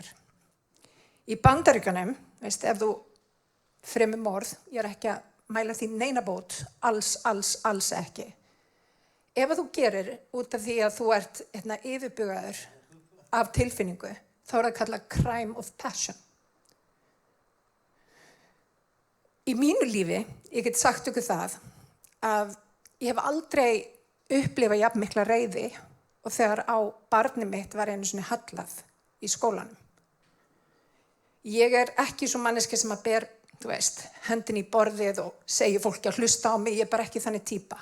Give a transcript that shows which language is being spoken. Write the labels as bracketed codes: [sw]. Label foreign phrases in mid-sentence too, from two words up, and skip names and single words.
[is] Í Bandaríkjunum, ef þú fremur morð, ég er ekki að mæla því neina bót, alls ekki. Ef þú gerir út af því að þú ert yfirbugaður af tilfinningu, þá er það kallað [en] crime of passion. [is] Í mínu lífi, ég get sagt ykkur það, að ég hef aldrei upplifað jafn mikla reiði og þegar á barnið mitt var einu sinni hallað í skólanum. Ég er ekki svo manneskja sem að ber, hendin í borðið og segir fólki að hlusta á mig, ég er bara ekki þannig típa.